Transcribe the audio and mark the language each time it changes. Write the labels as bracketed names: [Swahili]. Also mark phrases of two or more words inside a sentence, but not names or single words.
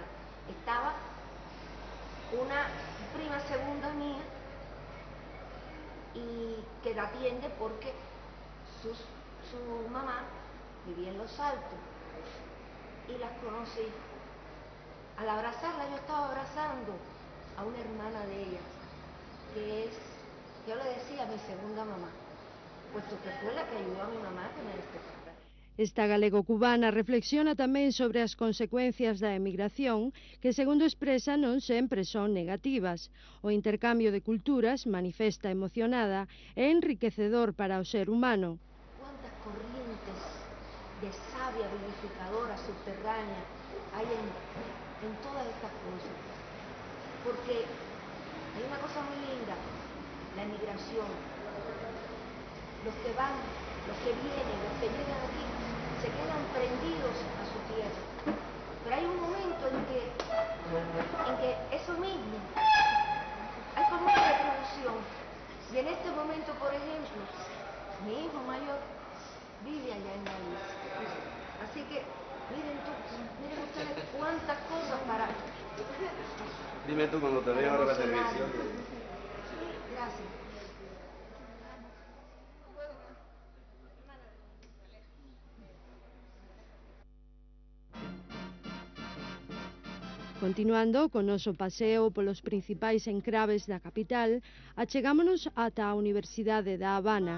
[Spanish] Estaba una prima segunda mía y que la atiende porque su mamá vivía en Los Altos y las conocí. Al abrazarla yo estaba abrazando a una hermana de ella, que es, yo le decía, mi segunda mamá, puesto que fue la que ayudó a mi mamá a tener este papel. [Galician] Esta galego-cubana reflexiona tamén sobre as consecuencias da emigración, que, segundo expresa, non sempre son negativas. O intercambio de culturas, manifesta emocionada, é enriquecedor para o ser humano. [Spanish] Cuántas corrientes de savia vivificadora subterránea hay en todas estas cosas. Porque hay una cosa muy linda, la emigración. Los que van, los que vienen, los que llegan aquí, se quedan prendidos a su tierra. Pero hay un momento en que eso mismo, hay como una reproducción. Y en este momento, por ejemplo, mi hijo mayor vive allá en Galicia. Así que, miren ustedes cuántas cosas para... Dime tú cuando te veas ahora la televisión. Gracias. [Galician] Continuando con noso paseo polos principais encraves da capital, achegámonos ata a Universidade da Habana.